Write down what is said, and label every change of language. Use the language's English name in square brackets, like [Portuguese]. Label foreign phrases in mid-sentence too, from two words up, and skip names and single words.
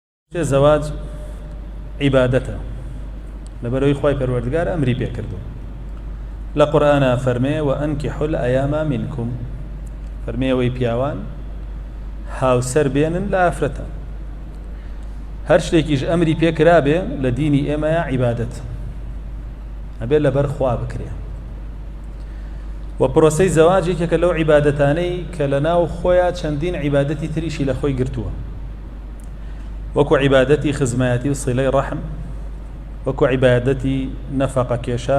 [Central Kurdish] زەواج عیبادەتە لەبەرەوەی خوای پەروەردگار ئەمری پێ کردو لە قورئانە فەرمێ [Arabic] وأنكحوا الأيام منكم [Central Kurdish] فەرمێەوەی پیاوان هاوسەر بێنن لە ئافرەتە هەر شتێکیش ئەمری پێ کرابێ لە دینی ئێمەیە عیبادەت ئەبێ لەبەر خوا بکرێ و پرۆسەی زەواجێکێکە لەو عیبادەتانەی کە لەناو خۆیان چەندین عیبادەتی تریشی لە خۆی گرتووە وەکو عیبادەتی خزمەتی و سیلەی ڕەحم وەکو عیبادەتی نەفەقە کێشان